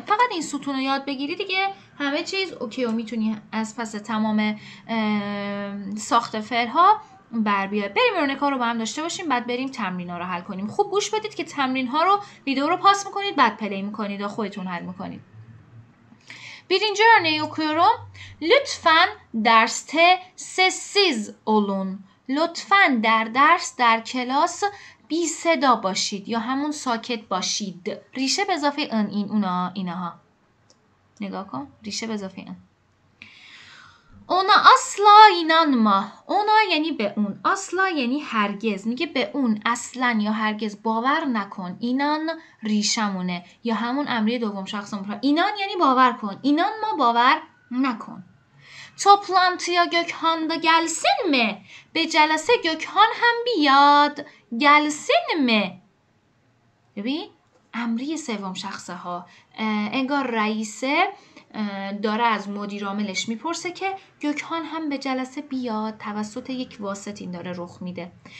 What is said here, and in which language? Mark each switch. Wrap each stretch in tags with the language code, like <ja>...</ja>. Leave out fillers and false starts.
<fa>فقط این ستون رو یاد بگیری دیگه همه چیز اوکی و میتونی از پس تمام ساخت فعل ها بر بیاد. بریم ارنکا رو با هم داشته باشیم، بعد بریم تمرین ها رو حل کنیم. خوب گوش بدید که تمرین ها رو ویدیو رو پاس میکنید بعد پلی میکنید و خودتون حل میکنید.</fa> <tr>Birinci örneği okuyorum. Lütfen derste sessiz olun.</tr> <fa>Lütfen در کلاس بی صدا باشید یا همون ساکت باشید. ریشه به اضافه این اینها. نگاه کن. ریشه به اضافه این.</fa> <tr>Ona asla inanma.</tr> <fa>Ona یعنی به اون. asla یعنی هرگز. میگه به اون اصلا یا هرگز باور نکن. اینان ریشمونه یا همون امری دوم شخص مفرد. اینان یعنی باور کن. اینان ما باور نکن.</fa> <tr>Toplantıya Gökhan da gelsin mi?</tr> <fa>به جلسه gökhan هم بیاد.</fa> <tr>gelsin mi?</tr> <fa>ببین امری سوم شخصه ها انگار رئیسه داره از مدیر عاملش میپرسه که gökhan هم به جلسه بیاد. توسط یک واسط این داره رخ میده.</fa>